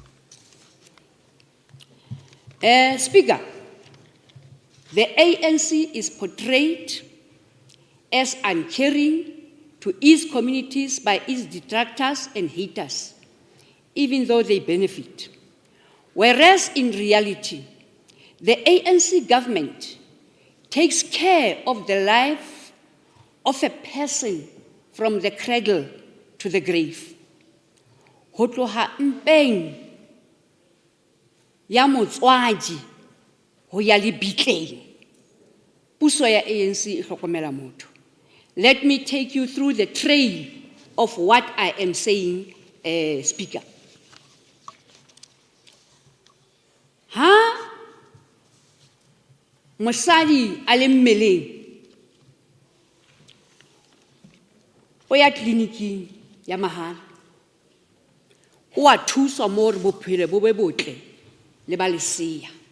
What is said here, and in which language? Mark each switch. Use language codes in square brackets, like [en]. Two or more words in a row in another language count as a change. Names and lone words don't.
[en] Speaker, the ANC is portrayed as uncaring to its communities by its detractors and haters, even though they benefit. Whereas in reality, the ANC government takes care of the life of a person from the cradle to the grave. [st] Ho tloha mpeng ya motswadi ho ya lebitleng, puso ya ANC e hlokomela motho. [en] Let me take you through the trail of what I am saying, Speaker. [st] Ha mosadi a le mmeleng o ya tleliniking ya mahala, o a thuswa mo re bophelo bo be botle le ba lesea.